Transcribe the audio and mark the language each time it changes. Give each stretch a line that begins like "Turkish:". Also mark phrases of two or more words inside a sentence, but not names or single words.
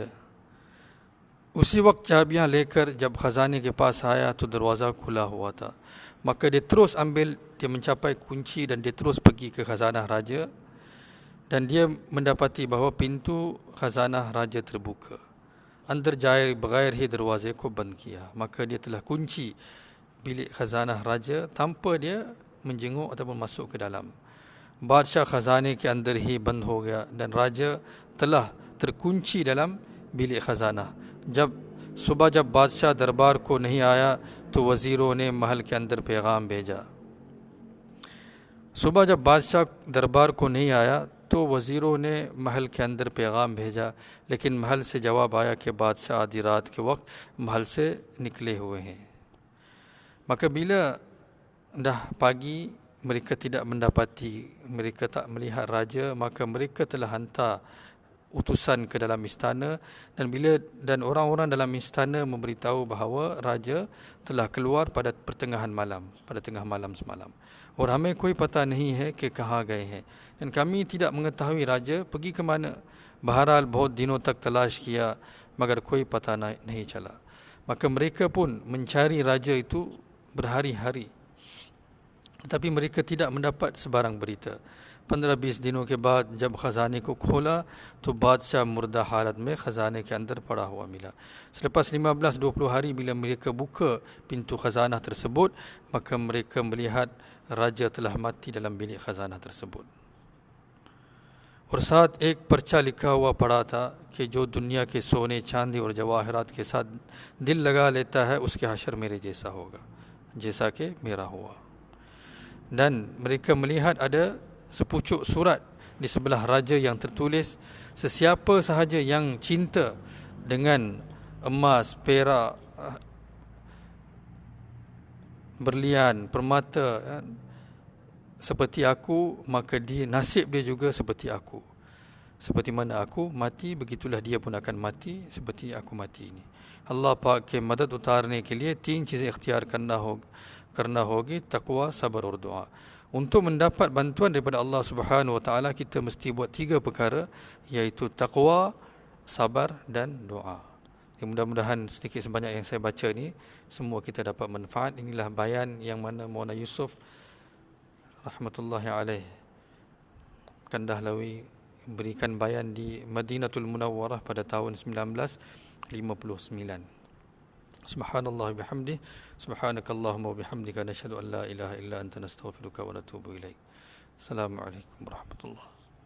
Urdu: اسی وقت چابیاں لے کر جب خزانے کے پاس آیا تو دروازہ کھلا ہوا تھا.
Malay: Maka dia terus ambil, dia mencapai kunci dan dia terus pergi ke khazanah raja, dan dia mendapati bahawa pintu khazanah raja terbuka.
Urdu: اندر جائے بغیر ہی دروازے کو بند کیا,
Malay: maka dia telah kunci bilik khazanah raja tanpa dia menjenguk ataupun masuk ke dalam.
Urdu: بادشاہ خزانے کے اندر ہی بند ہو گیا
Malay: dan raja telah terkunci dalam bilik खजाना।
Urdu: جب صبح جب بادشاہ دربار کو نہیں آیا تو وزیروں نے محل کے اندر پیغام بھیجا. صبح جب بادشاہ دربار کو نہیں آیا تو وزیروں نے محل کے اندر پیغام بھیجا، لیکن محل سے جواب آیا کہ بادشاہ آدھی رات کے وقت محل سے نکلے ہوئے ہیں.
Malay: Maka bila dah pagi mereka tidak mendapati, mereka tak melihat raja, maka mereka telah hantar utusan ke dalam istana, dan orang-orang dalam istana memberitahu bahawa raja telah keluar pada pertengahan malam, pada tengah malam semalam.
Urdu: اور ہمیں کوئی پتا نہیں ہے کہ کہاں گئے ہیں,
Malay: dan kami tidak mengetahui raja pergi ke mana.
Urdu: بہرحال بہت دنوں تک تلاش کیا مگر کوئی پتا نہیں چلا.
Malay: Maka mereka pun mencari raja itu berhari-hari, tetapi mereka tidak mendapat sebarang berita।
Urdu: 15-20 دنوں کے بعد جب خزانے کو کھولا تو بادشاہ مردہ حالت میں خزانے کے اندر پڑا ہوا ملا.
Malay: Selepas 15-20 hari bila mereka buka pintu खजाना tersebut, maka mereka melihat raja telah mati dalam bilik खजाना tersebut।
Urdu: اور ساتھ ایک پرچہ لکھا ہوا پڑا تھا کہ جو دنیا کے سونے چاندی اور جواہرات کے ساتھ دل لگا لیتا ہے اس کے حشر میرے جیسا ہوگا، جیسا کہ میرا ہوا.
Malay: Dan mereka melihat ada sepucuk surat di sebelah raja yang tertulis, sesiapa sahaja yang cinta dengan emas, perak, berlian, permata seperti aku, maka dia nasib dia juga seperti aku. Seperti mana aku mati, begitulah dia pun akan mati seperti aku mati ini।
Urdu: اللہ پاک کے مدد اتارنے کے لیے 3 چیزیں اختیار کرنا ہوگی، تقویٰ، صبر اور دعا.
Malay: Untuk mendapat bantuan daripada
Arabic: الله سبحانه وتعالى,
Malay: kita mesti buat 3 perkara, iaitu taqwa, sabar dan doa. Mudah-mudahan sedikit sebanyak yang saya baca ni semua kita dapat manfaat. Inilah bayan yang mana Maulana Yusuf
Arabic: رحمة الله عليه
Malay: Kandahlawi berikan bayan di Madinatul Munawwarah pada tahun 1959.
Arabic: سبحان الله بحمده، سبحانك اللهم بحمدك، نشهد أن لا إله إلا أنت، نستغفرك ونتوب إليك. السلام عليكم ورحمة الله